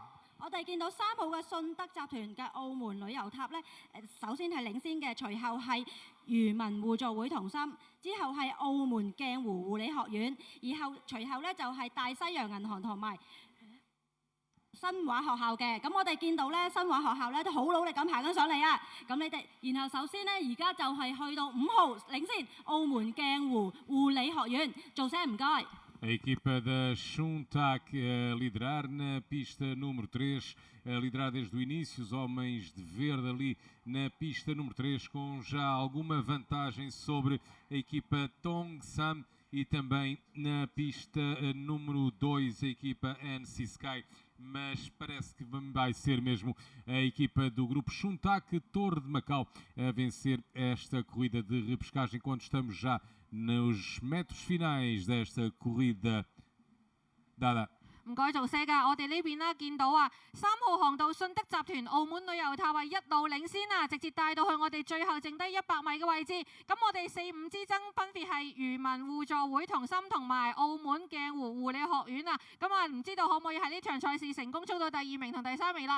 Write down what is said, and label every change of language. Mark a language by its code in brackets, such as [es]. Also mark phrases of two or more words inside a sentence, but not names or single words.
[yue] 我哋見到3號嘅信德集團嘅澳門旅遊塔咧，首先係領先嘅，隨後係漁民互助會同心，之後係澳門鏡湖護理學院，隨後咧就係大西洋銀行同埋新華學校嘅。咁我哋見到咧新華學校咧都好努力咁爬緊上嚟啊！咁你哋，然後首先咧而家就係去到5號領先澳門鏡湖護理學院，做聲唔該。 [pt] A equipa da Shuntak a liderar na pista número 3, a liderar desde o início, os homens de verde ali na pista número 3, com já alguma vantagem sobre a equipa Tongsam e também na pista número 2, a equipa NC Sky. Mas parece que vai ser mesmo a equipa do grupo Shuntak Torre de Macau a vencer esta corrida de repescagem quando estamos já nos metros finais desta corrida. Dada. [yue] 唔該做些㗎，我哋呢邊啦見到啊，3號航道信德集團澳門旅遊塔一路領先啊，直接帶到去我哋最後剩低100米嘅位置。咁我哋4、5之爭分別係漁民互助會同心同埋澳門鏡湖護理學院啊。咁啊唔知道可唔可以喺呢場賽事成功衝到第2名同第3名啦？